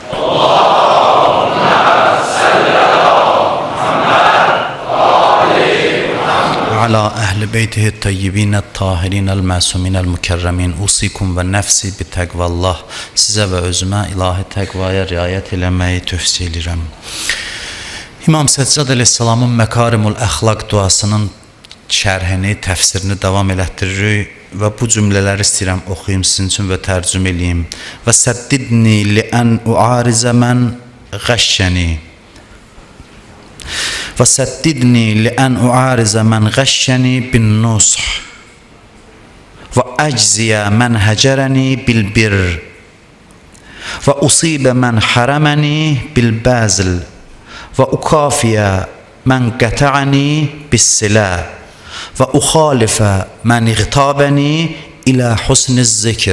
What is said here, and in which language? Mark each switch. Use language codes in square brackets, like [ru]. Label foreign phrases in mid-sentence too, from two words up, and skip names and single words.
[ar] وعلى أهل بيته الطيبين الطاهرين المعصومين المكرمين. أوصيكم ونفسي بتقوى الله. [az] Size ve özüme ilahi tekvaya riayet eləməyi tövsiyə edirəm. İmam Səccad əleyhissalamın Məkarimul Əxlaq duasının şərhini, təfsirini davam elətdiririk və bu cümlələri istəyirəm oxuyum sizin üçün və tərcümə eləyim. [ar] وسددني لأن أعارض من غشني وسددني لأن أعارض من غشني بالنصح وأجزي من هجرني بالبر وأثيب من حرمني بالبذل وأكافي من قطعني بالصلة وأخالف من اغتابني إلى حسن الذكر.